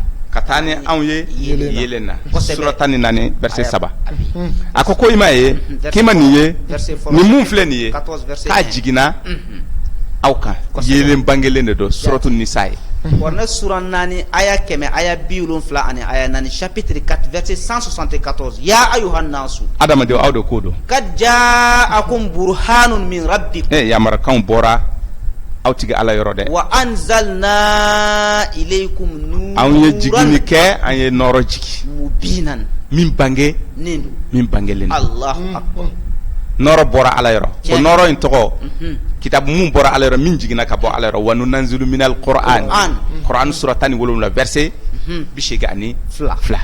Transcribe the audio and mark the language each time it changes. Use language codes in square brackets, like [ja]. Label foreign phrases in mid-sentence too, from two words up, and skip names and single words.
[bm] ka taa ni anw ye yelen na sura 14 verset 7 a ko i m'a ye k'i ma nin ye nin mun filɛ nin ye k'a jiginna aw kan yelen bangelen de don suratu nisa ye kuranɛ sura 4 aya 100 aya 70 ani aya 4 [fr] chapitre 4 verset 174 [ar] يا أيها الناس [bm] adamadenw aw de ko don [ar] قد جاءكم برهان من ربكم [bm] yamarakanw bɔra aw tigi ala yɔrɔ dɛ [ar] وأنزلنا إليكم نورا [bm] an ye jigini kɛ an ye nɔrɔ jigi [ar] mubinan [bm] min bange nin min bangelen [ar] الله أكبر [bm] nɔrɔ bɔra ala yɔrɔ o nɔrɔ in tɔgɔ kitabu mun bɔra ala yɔrɔ min jiginna ka bɔ ala yɔrɔ [ar] وننزل من القرآن [bm] sura 17 verset 82